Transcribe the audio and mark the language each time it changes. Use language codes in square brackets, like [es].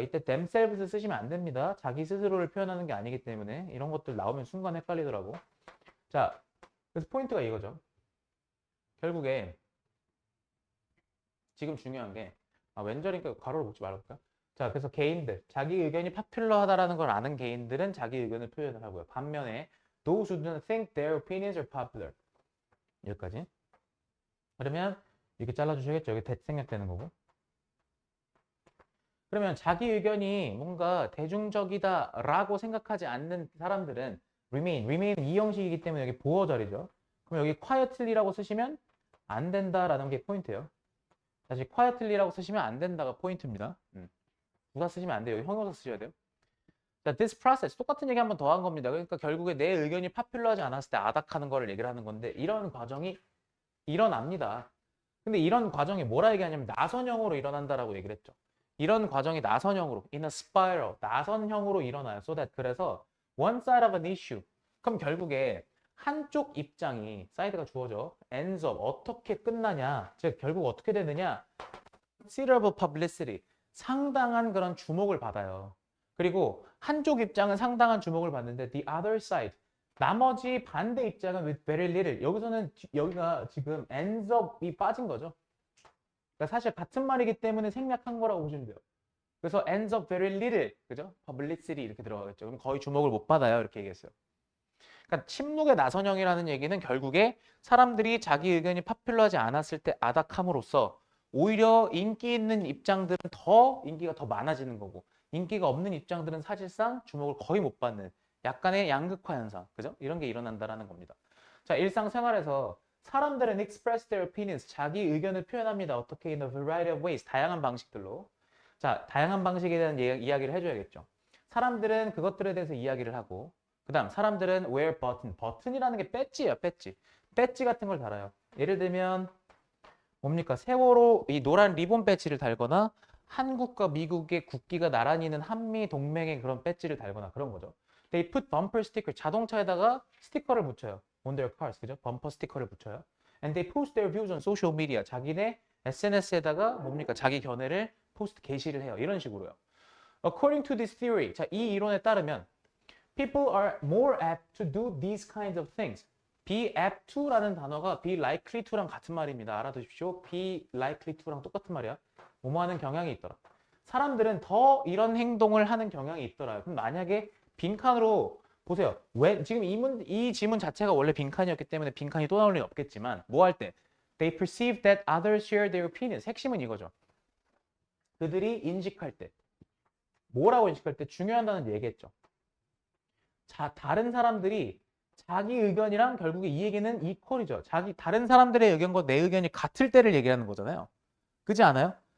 [ko] 이때 themselves 쓰시면 안 됩니다. 자기 스스로를 표현하는 게 아니기 때문에 이런 것들 나오면 순간 헷갈리더라고. 자, 그래서 포인트가 이거죠. 결국에 지금 중요한 게 왼절이니까 가로를 묶지 말아볼까? 자, 그래서 개인들, 자기 의견이 파퓰러하다라는 걸 아는 개인들은 자기 의견을 표현을 하고요. [en] 반면에 those who don't think their opinions are popular. [ko] 여기까지. 그러면 이렇게 잘라주셔야겠죠. 여기 생략되는 거고. 그러면 자기 의견이 뭔가 대중적이다라고 생각하지 않는 사람들은 remain 이 형식이기 때문에 여기 보어절이죠. 그럼 여기 quietly라고 쓰시면 안 된다라는 게 포인트예요. 다시 quietly라고 쓰시면 안 된다가 포인트입니다. 누가 쓰시면 안 돼요. 여기 형용사 쓰셔야 돼요. 자, [en] this process [ko] 똑같은 얘기 한 번 더 한 겁니다. 그러니까 결국에 내 의견이 파퓰러하지 않았을 때 아닥하는 거를 얘기를 하는 건데 이런 과정이 일어납니다. 근데 이런 과정이 뭐라 얘기하냐면 나선형으로 일어난다라고 얘기를 했죠. 이런 과정이 나선형으로 [en] in a spiral [ko] 나선형으로 일어나요. [en] So that [ko] 그래서 [en] one side of an issue. [ko] 그럼 결국에 한쪽 입장이 사이드가 주어져 [en] ends up [ko] 어떻게 끝나냐. 즉 결국 어떻게 되느냐. [en] considerable publicity [ko] 상당한 그런 주목을 받아요. 그리고 한쪽 입장은 상당한 주목을 받는데 [en] the other side [ko] 나머지 반대 입장은 [en] with very little [ko] 여기서는 여기가 지금 [en] ends up [ko] 이 빠진 거죠. 그러니까 사실 같은 말이기 때문에 생략한 거라고 보시면 돼요. 그래서 [en] ends up very little [ko] 그죠? publicity 이렇게 들어가겠죠. 그럼 거의 주목을 못 받아요. 이렇게 얘기했어요. 그러니까 침묵의 나선형이라는 얘기는 결국에 사람들이 자기 의견이 파퓰러하지 않았을 때 아닥함으로써 오히려 인기 있는 입장들은 더 인기가 더 많아지는 거고 인기가 없는 입장들은 사실상 주목을 거의 못 받는 약간의 양극화 현상, 그죠? 이런 게 일어난다라는 겁니다. 자, 일상생활에서 사람들은 [en] express their opinions, [ko] 자기 의견을 표현합니다. 어떻게 [en] in a variety of ways, [ko] 다양한 방식들로. 자, 다양한 방식에 대한 이야기를 해줘야겠죠. 사람들은 그것들에 대해서 이야기를 하고 그 다음 사람들은 [en] wear button, [ko] 버튼이라는 게 배지예요, 배지. 배지 같은 걸 달아요. 예를 들면 뭡니까? 세월호 이 노란 리본 배지를 달거나 한국과 미국의 국기가 나란히 있는 한미 동맹의 그런 배지를 달거나 그런 거죠. [en] They put bumper sticker, [ko] 자동차에다가 스티커를 붙여요. [en] On their cars, [ko] 그죠? 범퍼 스티커를 붙여요. [en] And they post their views on social media. [ko] 자기네 SNS에다가 뭡니까? 자기 견해를 포스트 게시를 해요. 이런 식으로요. [en] According to this theory, [ko] 자, 이 이론에 따르면 [en] people are more apt to do these kinds of things. be apt to [ko] 라는 단어가 [en] be likely to [ko] 랑 같은 말입니다. 알아두십시오. [en] be likely to [ko] 랑 똑같은 말이야. 뭐뭐 하는 경향이 있더라. 사람들은 더 이런 행동을 하는 경향이 있더라. 그럼 만약에 빈칸으로 보세요. 왜 지금 이 지문 자체가 원래 빈칸이었기 때문에 빈칸이 또 나올 일은 없겠지만 뭐 할 때? [en] They perceive that others share their opinions. [ko] 핵심은 이거죠. 그들이 인식할 때 뭐라고 인식할 때 중요하다는 얘기했죠. 자, 다른 사람들이 자기 의견이랑 결국에 이 얘기는 이퀄이죠. 다른 사람들의 의견과 내 의견이 같을 때를 얘기하는 거잖아요. 그렇지 않아요?